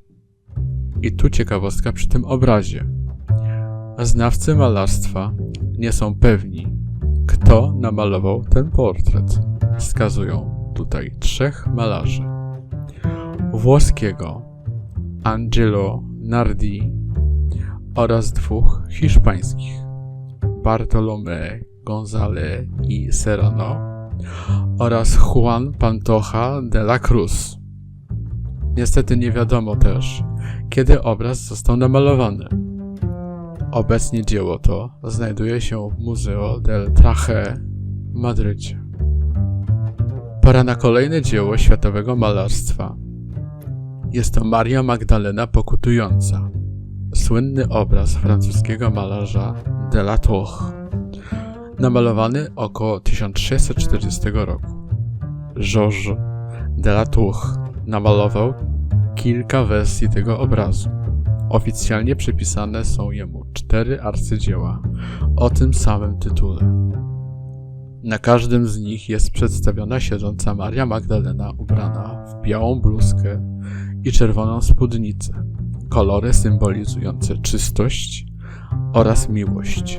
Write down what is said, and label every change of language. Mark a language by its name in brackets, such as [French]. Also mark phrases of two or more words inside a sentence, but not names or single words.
[Polish] I tu ciekawostka przy tym obrazie. Znawcy malarstwa nie są pewni, kto namalował ten portret. Wskazują tutaj 3 malarzy. Włoskiego Angelo Nardi oraz 2 hiszpańskich Bartolomé González y Serrano oraz Juan Pantoja de la Cruz. Niestety nie wiadomo też, kiedy obraz został namalowany. Obecnie dzieło to znajduje się w Museo del Traje w Madrycie. Pora na kolejne dzieło światowego malarstwa. Jest to Maria Magdalena pokutująca, słynny obraz francuskiego malarza de la Tour, namalowany około 1640 roku. Georges de la Tour namalował kilka wersji tego obrazu. Oficjalnie przypisane są jemu 4 arcydzieła o tym samym tytule. Na każdym z nich jest przedstawiona siedząca Maria Magdalena ubrana w białą bluzkę i czerwoną spódnicę, kolory symbolizujące czystość oraz miłość.